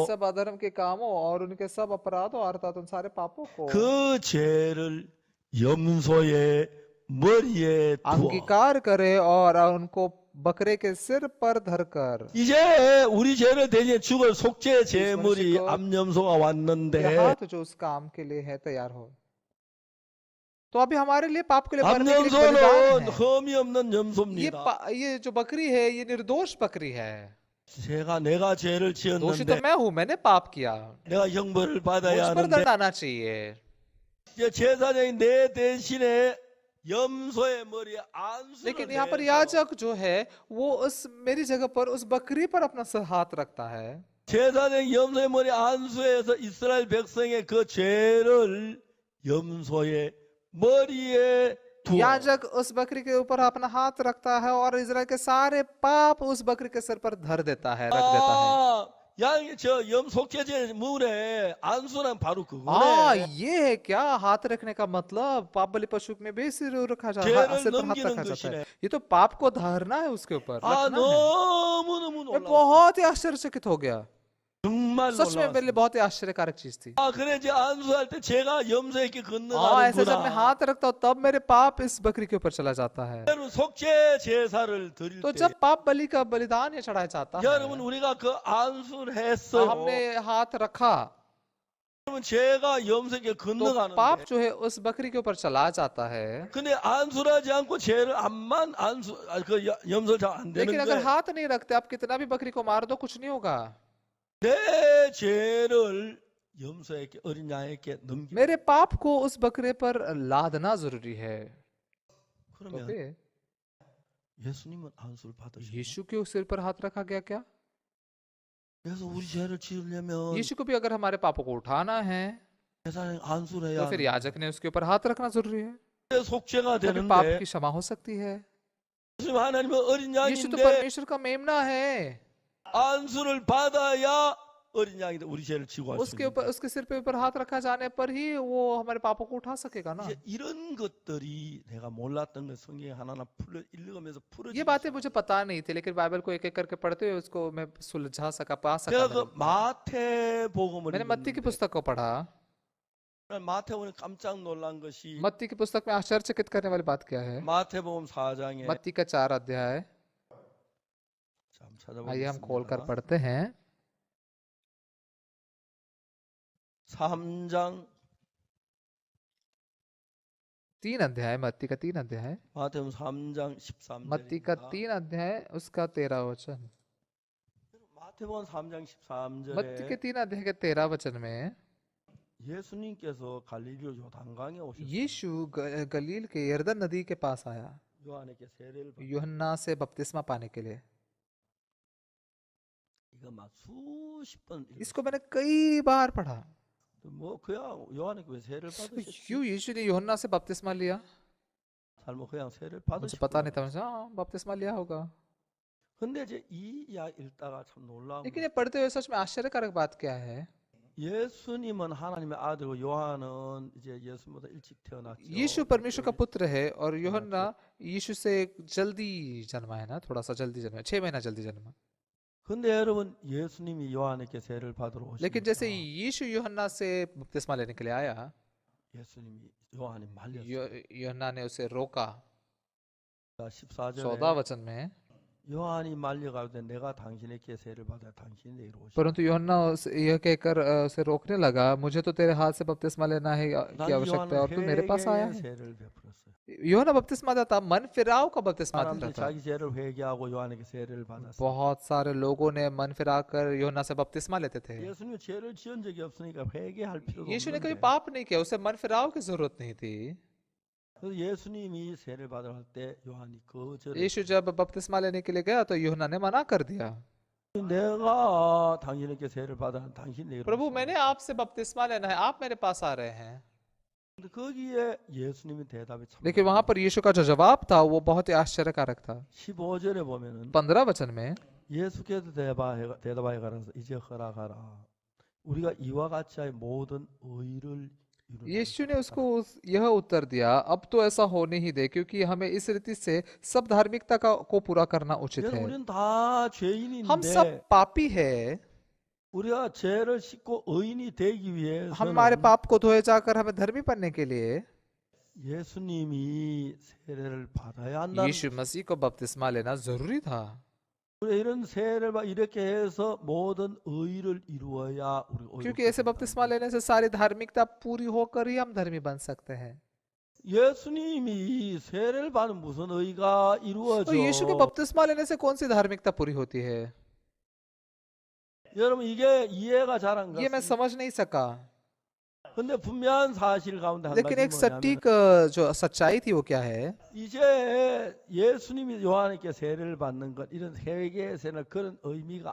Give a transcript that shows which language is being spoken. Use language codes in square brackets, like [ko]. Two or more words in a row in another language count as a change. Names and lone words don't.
[hi] सब अधर्म के कामों और उनके सब अपराधों अर्थात उन सारे पापों को [ko] 그 죄를 염소의 머리에 두어 [hi] अंगीकार करे और उनको बकरे के सिर पर धरकर [ko] 이제 우리 죄를 대신해 죽을 속죄 [hi] इस [ko] 제물이 [hi] मनुष्य को [ko] 암염소가 [hi] ये [ko] 왔는데 [hi] हाथ जो उस काम के लिए है तैयार हो। तो अभी हमारे लिए पाप के लिए मरने के लिए एक बलिदान [ko] 암염소는 [hi] है। [ko] 흠이 없는 염소입니다. [hi] ये जो बकरी है ये निर्दोष बकरी है। [ko] 내가 죄를 [hi] दोषी तो [ko] 지었는데 [hi] मैं हूं, मैंने पाप किया, [ko] 내가 형벌을 [hi] मुझ [ko] 받아야 [hi] पर [ko] 하는데 [hi] दंड आना चाहिए। [ko] 이제 제사장이 내 대신에 염소의 머리에 안수를 [hi] लेकिन यहाँ पर [ko] 해서 [hi] याजक जो है वो उस मेरी जगह पर उस बकरी पर अपना हाथ रखता है। [ko] 제사장이 염소의 머리에 안수해서 이스라엘 백성의 그 죄를 염소의 머리에 두어 [hi] याजक उस बकरी के ऊपर अपना हाथ रखता है और इजराइल के सारे पाप उस बकरी के सर पर धर देता है, रख देता है। [ko] 양이 저 염속죄제 물에 안수는 바로 [hi] हाँ, [ko] 그거네. [hi] ये है क्या हाथ रखने का मतलब? पाप बलि पशु में भी सिर रखा जाता [ko] 죄를 [hi] है, सिर पर हाथ [ko] 넘기는 [hi] रखा जाता है। [ko] 것이네. [hi] ये तो पाप को धरना है, उसके ऊपर रखना है। [ko] 너무너무 [hi] मैं [ko] 놀라워. [hi] बहुत ही आश्चर्यचकित हो गया, [ko] 정말 [hi] सच में मेरे लिए [ko] 놀라웠어. [hi] बहुत ही आश्चर्यकारक चीज थी। [ko] 그래 이제 안수할 때 제가 염소에게 [hi] हाँ, ऐसे जब मैं [ko] 건너가는구나. [hi] हाथ रखता हूँ तब मेरे पाप इस बकरी के ऊपर चला जाता है। [ko] 여러분 속죄 제사를 드릴 [hi] तो [ko] 때 [hi] जब पाप बलि का बलिदान ये चढ़ाया जाता [ko] 여러분 [hi] है, [ko] 우리가 그 안수를 했어요. [hi] हमने हाथ रखा, [ko] 여러분 제가 염소에게 [hi] तो पाप [ko] 건너가는데 [hi] जो है उस बकरी के ऊपर चला जाता है। [ko] 근데 안수를 하지 않고 죄를 암만 안수 그 염소 잘안 [hi] लेकिन [ko] 되는데 [hi] अगर हाथ नहीं रखते, आप कितना भी बकरी को मार दो कुछ नहीं होगा। [ko] 내 죄를 염소에게 어린 양에게 넘기 [hi] मेरे पाप को उस बकरे पर लादना जरूरी है। तो [ko] 그러면 [hi] फिर [ko] 예수님은 안수를 받으시고 [hi] यीशु के सिर पर हाथ रखा गया क्या? [ko] 그래서 우리 죄를 지으려면 [hi] यीशु को भी अगर हमारे पापों को उठाना है [ko] 제사장이 안수를 [hi] तो [ko] 해야 [hi] फिर [ko] 하는데 [hi] याजक ने उसके ऊपर हाथ रखना जरूरी है, [ko] 속죄가 [hi] तभी पाप [ko] 되는데 [hi] की क्षमा हो सकती है। [ko] 예수님 하나님은 어린 [hi] यीशु तो [ko] 양인데 [hi] परमेश्वर का मेमना है, [ko] 안수를 받아야 어린 양이 우리 죄를 지고 할 수 [hi] उसके [ko] 있는 [hi] ऊपर उसके सिर पे ऊपर हाथ रखा जाने पर ही वो हमारे पापों को उठा सकेगा ना। [ko] 이제 이런 것들이 내가 몰랐던 것 성경에 하나하나 풀어 읽으면서 [hi] ये [ko] 풀어지기 [hi] बातें मुझे पता नहीं थी, लेकिन बाइबल को एक एक करके पढ़ते हुए उसको मैं सुलझा सका, पा सका। [ko] 제가 그 마태복음을 [hi] मैंने मत्ती की [ko] 읽었는데 [hi] पुस्तक को पढ़ा। [ko] 마태복음에 깜짝 놀란 것이 [hi] मत्ती की पुस्तक में आश्चर्यचकित करने वाली बात क्या है? [ko] 마태복음 4장에 [hi] मत्ती का 4 अध्याय, आइए हम खोल कर [ko] 3장 [hi] पढ़ते हैं। 3 अध्याय, मत्ती का 3 अध्याय, [ko] 마태복음 3장 [hi] मत्ती का [ko] 13절입니다. [hi] 3 अध्याय उसका 13 वचन। [ko] 마태복음 3장 [hi] मत्ती के [ko] 13절에 [hi] 3 अध्याय के 13 वचन में [ko] 예수님께서 갈릴리 요단강에 오셨어요. [hi] यीशु गलील के यरदन नदी के पास आया [ko] 요한에게 세례를 받. [hi] यूहन्ना से बपतिस्मा पाने के लिए। [ko] 이거 막 수십 번 읽었어요. [hi] इसको मैंने कई बार पढ़ा। [ko] 뭐 그냥 요한에게 왜 세례를 받으셨지? [hi] क्यों यीशु ने यूहन्ना से बपतिस्मा लिया? [ko] 잘못 그냥 세례를 [hi] मुझे पता नहीं [ko] 받으셨구나. [hi] था, मुझे हाँ बपतिस्मा लिया होगा। [ko] 근데 이제 이 이야기 읽다가 참 놀라운 [hi] लेकिन [ko] 거. [hi] ये पढ़ते हुए सच में आश्चर्यकारक बात क्या है? [ko] 예수님은 하나님의 아들이고 요한은 이제 예수님보다 일찍 태어났죠. [hi] यीशु परमेश्वर का पुत्र है और यूहन्ना यीशु से जल्दी जन्मा है ना, थोड़ा सा जल्दी जन्मा, 6 महीना जल्दी जन्मा। [ko] 근데 여러분 예수님이 요한에게 세례를 받으러 [hi] लेकिन जैसे [ko] 오시니까 [hi] यीशु यूहन्ना से बपतिस्मा लेने के लिए आया, [ko] 예수님이 요한이 말렸어요. [hi] यूहन्ना ने उसे रोका। [ko] 14절에 [hi] 14 वचन में, [ko] 요한이 말려가는데 내가 당신에게 세례를 받아야 당신이 내게 오시라. [hi] परंतु यूहन्ना यह कहकर उसे रोकने लगा, मुझे तो तेरे हाथ से बपतिस्मा लेना है की [ko] 난 [hi] आवश्यकता है और तू मेरे पास आया [ko] 요한은 [hi] है। [ko] 세례를 베풀었어요. [hi] यूहन्ना बपतिस्मा देता था, मन फिराव का बपतिस्मा दे [ko] 사람들이 [hi] रहा था। [ko] 자기 죄를 회개하고 요한에게 세례를 받았어요. [hi] बहुत सारे लोगों ने मन फिरा कर यूहन्ना से बपतिस्मा लेते थे। [ko] 예수님이 죄를 지은 적이 없으니까 회개할 필요가 [hi] यीशु ने कभी [ko] 없는데 [hi] पाप नहीं किया, उसे मन फिराव की जरूरत नहीं थी। [ko] 그래서 예수님이 세례를 받으러 할 때 요한이 거절을 [hi] यीशु जब बपतिस्मा लेने के लिए गया तो यूहन्ना ने मना कर दिया, [ko] 내가 당신에게 세례를 받아 당신 내게 [hi] प्रभु मैंने आपसे बपतिस्मा लेना है, आप मेरे पास आ रहे हैं। [ko] 근데 거기에 예수님의 대답이 참 [hi] लेकिन वहां पर यीशु का जो जवाब था वो बहुत ही आश्चर्यकारक था। [ko] 15절에 보면은 [hi] 15 वचन में [ko] 예수께서 대답하여 가라서 이제 허락하라 우리가 이와 같이 의 모든 의를 이루는 [hi] यीशु ने उसको यह उत्तर दिया, अब तो ऐसा होने ही दे, क्योंकि हमें इस रीति से सब धार्मिकता को पूरा करना उचित [ko] 여러분 [hi] है। [ko] 우리는 다 [hi] हम सब [ko] 죄인인데 [hi] पापी है, [ko] 우리가 죄를 씻고 의인이 되기 [hi] हमारे [ko] 위해서는 [hi] पाप को धोए जाकर हमें धर्मी बनने के लिए [ko] 예수님이 세례를 받아야 한다는 [hi] यीशु मसीह को बपतिस्मा लेना जरूरी था। [ko] 우리 이런 세례를 이렇게 해서 모든 의를 이루어야 우리 [hi] क्योंकि ऐसे बपतिस्मा लेने से सारी धार्मिकता पूरी होकर ही हम धर्मी बन सकते हैं। [ko] 예수님이 세례를 받는 무슨 의가 [hi] तो यीशु के [ko] 이루어져? [hi] बपतिस्मा लेने से कौन सी धार्मिकता पूरी होती है? [ko] 여러분 이게 이해가 잘 안 [hi] ये मैं [ko] 갔습니다. [hi] समझ नहीं सका। [ko] 근데 분명한 사실 가운데 한 [hi] लेकिन [ko] 가지 [hi] एक [ko] 뭐냐면 [hi] सटीक जो सच्चाई थी वो क्या है? [ko] 이제 예수님이 요한에게 세례를 받는 것 이런 세계에서는 그런 의미가